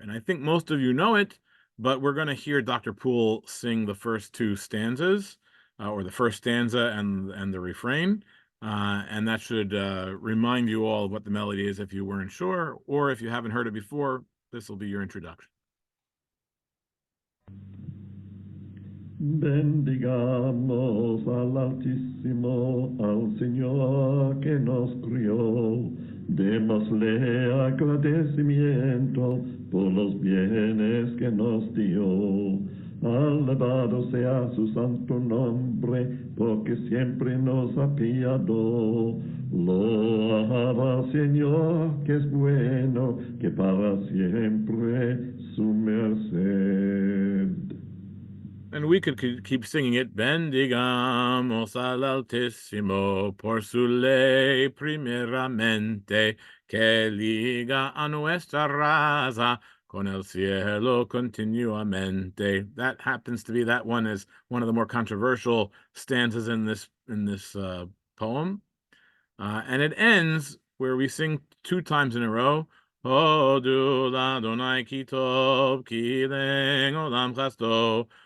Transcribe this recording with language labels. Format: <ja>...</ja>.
<en>And I think most of you know it, but we're going to hear Dr. Poole sing the first two stanzas, or the first stanza and the refrain. And that should remind you all of what the melody is if you weren't sure, or if you haven't heard it before, this will be your introduction.</en> <es>Bendigamos al Altísimo, al Señor que nos crió. Démosle agradecimiento por los bienes que nos dio. Alabado sea su santo nombre, porque siempre nos ha apiadó. Loaba, Señor, que es bueno, que para siempre su merced.</es> <en>And we could keep singing it.</en> <es>Bendigamos al Altísimo por su ley primeramente, que liga a nuestra raza con el cielo continuamente.</es> <en>That happens to be, that one is one of the more controversial stanzas in this poem. And it ends where we sing two times in a row,</en> <he>Hodu l'Adonai ki tov, ki le'en olam chasto.</he>